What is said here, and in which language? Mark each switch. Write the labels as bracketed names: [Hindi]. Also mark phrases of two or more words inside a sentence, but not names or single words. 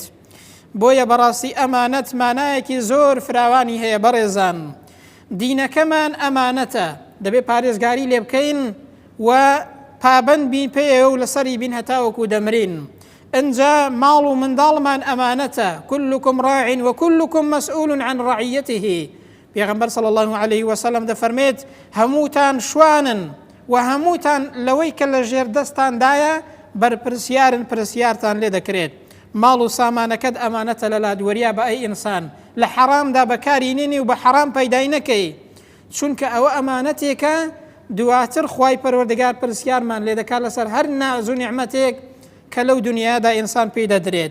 [Central Kurdish] بۆیە بەڕاستی ئەمانەت مانایەکی زۆر فراوانی هەیە بەڕێزان. دینەکەمان ئەمانەتە دەبێت پارێزگاری لێ بکەین و پابند بین پێیەوە و لەسەری بین هەتاوەکو دەمرین. ئەنجا ماڵ و منداڵمان ئەمانەتە، [Arabic] كلكم راع وكلكم مسؤول عن رعيته. [Central Kurdish] پێغەمبەر [Arabic] صلی الله عليه وسلم [Central Kurdish] دەفەرمێت هەمووتان شوانن و هەمووتان لەوەی کە لە ژێر دەستاندایە بەرپرسیارن، پرسیارتان لێ دەکرێت. ماڵ و سامانەکەت ئەمانەتە لە لادوەریا بە ئەی ئینسان، لە حەرامدا بەکاری نێنی و بە حەرام پەیدای نەکەی، چونکە ئەوە ئەمانەتێکە دواتر خوای پەروەردگار پرسیارمان لێ دەکات لەسەر هەر ناز و نیعمەتێک کە لەو دنیادا ئینسان پێی دەدرێت.